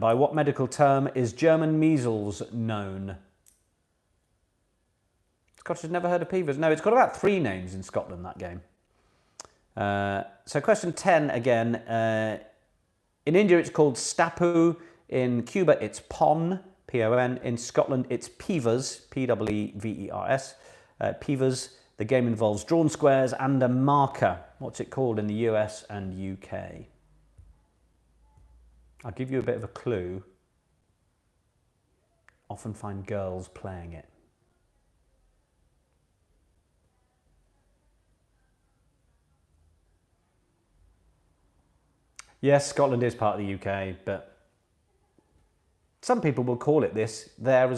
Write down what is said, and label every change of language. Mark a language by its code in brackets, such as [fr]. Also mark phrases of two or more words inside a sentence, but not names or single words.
[en] By what medical term is German measles known? Scottish never heard of peavers. No, it's got about 3 names in Scotland, that game. So question 10 again. In India, it's called stapu. In Cuba, it's pon, P-O-N. In Scotland, it's peavers, P-E-E-V-E-R-S. Peavers. The game involves drawn squares and a marker. What's it called in the US and UK? I'll give you a bit of a clue. Often find girls playing it. Yes, Scotland is part of the UK, but some people will call it this there as well.